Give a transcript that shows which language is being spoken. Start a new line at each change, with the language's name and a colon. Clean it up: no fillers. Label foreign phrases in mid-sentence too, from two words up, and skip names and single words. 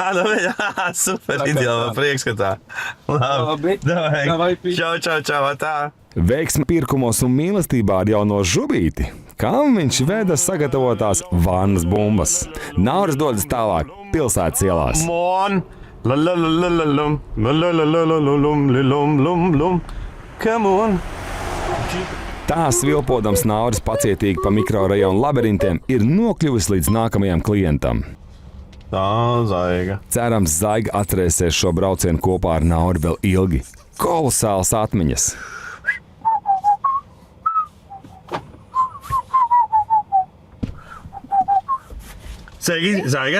Latvian: Jā, super, ideāli, prieks, ka tā. Labi. Davai. Čau, tā. Veiksmi pirkumos un mīlestībā ar jauno žubīti. Kam viņš veda sagatavotās vannas bumbas? Nauris dodas tālāk pilsētas ielās. Mon! La-la-la-la-la-lum, la-la-la-la-la-lum,
English: come on!
Latvian: Tā svilpodams Nauris pacietīgi pa mikrorajonu labirintiem ir nokļuvis līdz nākamajam klientam. Tā, Zaiga. Cerams, Zaiga atcerēsies šo braucienu kopā ar Nauri vēl ilgi. Kolosāls atmiņas. Sveiki, Zaiga.